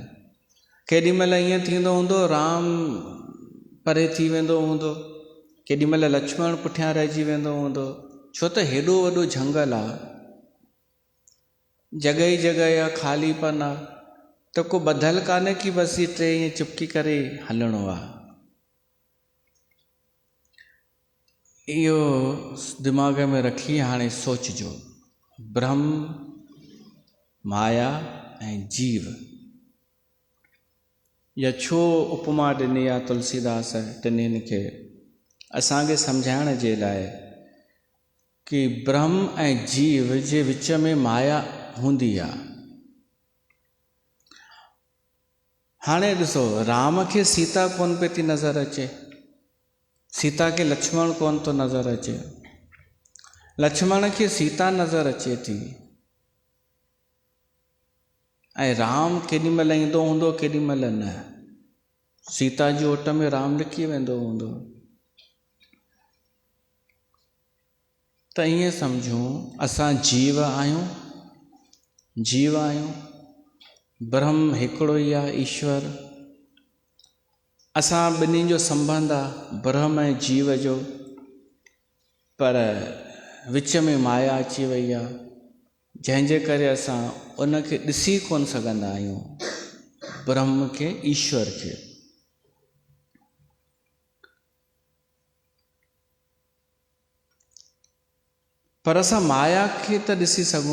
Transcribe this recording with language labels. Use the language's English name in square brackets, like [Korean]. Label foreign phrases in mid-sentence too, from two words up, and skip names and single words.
[Sindhi] केॾी महिल ईअं थींदो हूंदो राम परे थी वेंदो हूंदो, केॾी महिल लक्ष्मण पुठियां रहिजी वेंदो हूंदो, छो त हेॾो वॾो झंगल आहे, जॻह ई जॻह आहे, ख़ालीपन आहे, त को ॿधल कान्हे कि बसि टे ईअं चुपकी करे हलणो आहे। इहो दिमाग़ में रखी हाणे सोचिजो, ब्रह्म, माया ऐं जीव, या छो उपमा ॾिनी आहे तुलसीदास टिन्हिनि खे असांखे सम्झाइण जे लाइ कि ब्रह्म ऐं जीव जे विच में माया हूंदी आहे। हाणे ॾिसो, राम खे सीता कोन पई थी नज़र अचे, सीता खे लक्ष्मण कोन थो नज़र अचे, लक्ष्मण खे सीता नज़र अचे थी, ऐं राम केॾी महिल ईंदो हूंदो, केॾी महिल न। सीता जी ओट में राम लिकी वेंदो हूंदो। त ईअं सम्झूं असां जीव आहियूं, जीव आहियूं, ब्रह्म हिकिड़ो ई आहे, ईश्वर। असां ॿिन्हिनि जो संबंध आहे ब्रह्म ऐं जीव जो, पर विच में माया अची वई आहे, जंहिंजे करे असां उनखे ॾिसी कोन सघंदा आहियूं, ब्रह्म खे, ईश्वर खे। पर असां माया खे त ॾिसी सघूं।